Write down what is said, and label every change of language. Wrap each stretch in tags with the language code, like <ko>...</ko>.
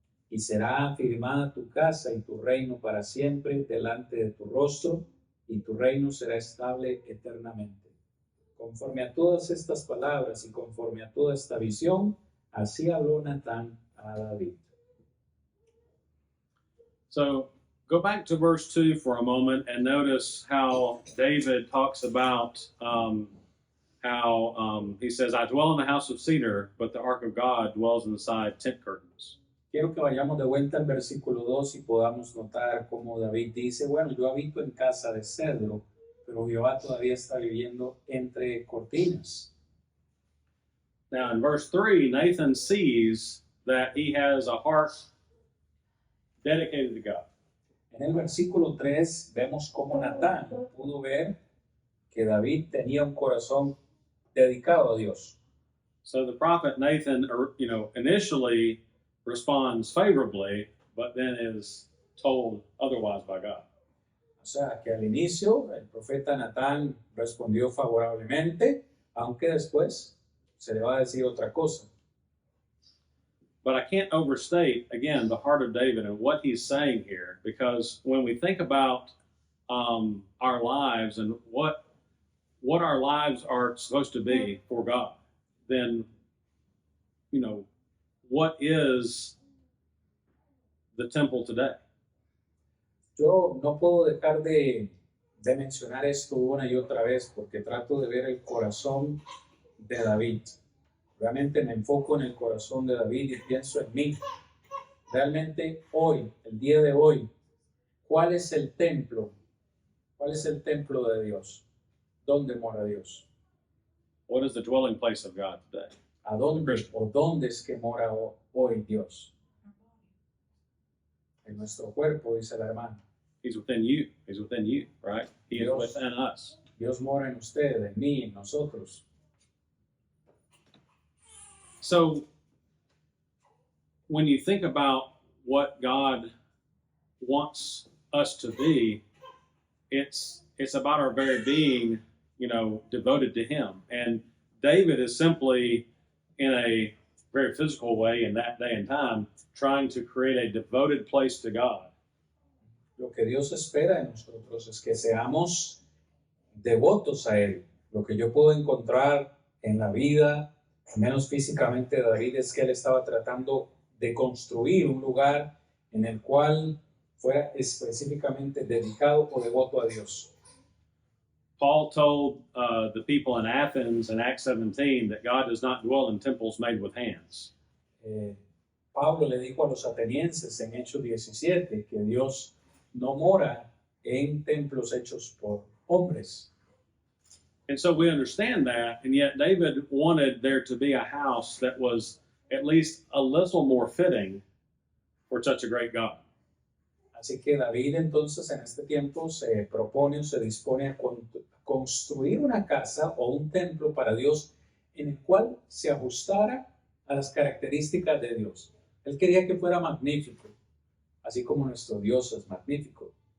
<es>Y será afirmada tu casa y tu reino para siempre delante de tu rostro, y tu reino será estable eternamente. Conforme a todas estas palabras y conforme a toda esta visión, así habló Natán a David.</es> <en>So go back to verse 2 for a moment and notice how David talks about how he says, I dwell in the house of cedar, but the ark of God dwells inside tent curtains.</en> <es>Quiero que vayamos de vuelta al versículo 2 y podamos notar cómo David dice: bueno, yo habito en casa de cedro, pero Jehová todavía está viviendo entre cortinas.</es> <en>Now in verse 3, Nathan sees that he has a heart dedicated to God.</en> <es>En el versículo 3 vemos cómo Natán pudo ver que David tenía un corazón dedicado a Dios.</es> <en>So the prophet Nathan, initially responds favorably, but then is told otherwise by God.</en> <es>O sea, que al inicio el profeta Natán respondió favorablemente, aunque después se le va a decir otra cosa.</es> <en>But I can't overstate, again, the heart of David and what he's saying here, because when we think about our lives and what our lives are supposed to be for God, then, what is the temple today?</en> <es>Yo no puedo dejar de mencionar esto una y otra vez, porque trato de ver el corazón de David. Realmente me enfoco en el corazón de David y pienso en mí. Realmente hoy, el día de hoy, ¿cuál es el templo? ¿Cuál es el templo de Dios? ¿Dónde mora Dios?</es> <en>What is the dwelling place of God today?</en> <es>¿A dónde o dónde es que mora hoy Dios? En nuestro cuerpo, dice la hermana.</es> <en>He's within you. He's within you, right? He is</en> <es>Dios.</es> <en>within us.</en> <es>Dios mora en usted, en mí, en nosotros.</es> <en>So when you think about what God wants us to be, it's about our very being, devoted to Him. And David is simply in a very physical way in that day and time, trying to create a devoted place to God.</en> <es>Lo que Dios espera de nosotros es que seamos devotos a Él. Lo que yo puedo encontrar en la vida, al menos físicamente de David, es que él estaba tratando de construir un lugar en el cual fuera específicamente dedicado o devoto a Dios.</es> <en>Paul told the people in Athens in Acts 17 that God does not dwell in temples made with hands.</en> <es>Pablo le dijo a los atenienses en Hechos 17 que Dios no mora en templos hechos por hombres.</es> <en>And so we understand that, and yet David wanted there to be a house that was at least a little more fitting for such a great God.</en> <es>Así que David entonces en este tiempo se propone o se dispone a construir una casa o un templo para Dios en el cual se ajustara a las características de Dios. Él quería que fuera magnífico, así como nuestro Dios es magnífico.</es>